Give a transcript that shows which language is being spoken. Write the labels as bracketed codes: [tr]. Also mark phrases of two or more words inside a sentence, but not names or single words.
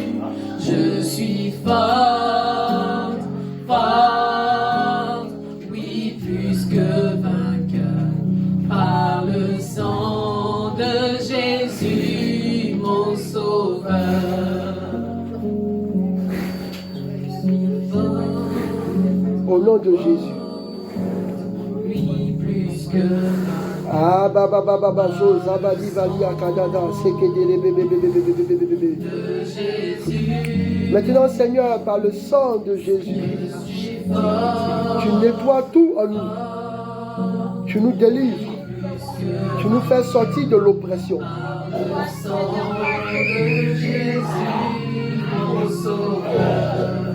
[fr] Je suis fort, fort, oui, plus que vainqueur, par le sang de Jésus, mon sauveur. Au nom de Jésus. Oui, plus que vainqueur. Ah baba baba bazo zabadi vali akadada sekedele bébé bébé bébé bébé bébé. De Jésus, Maintenant Seigneur, par le sang de Jésus, tu nettoies tout en nous. Tu nous délivres. Tu nous fais sortir de l'oppression. le sang de Jésus, mon sauveur.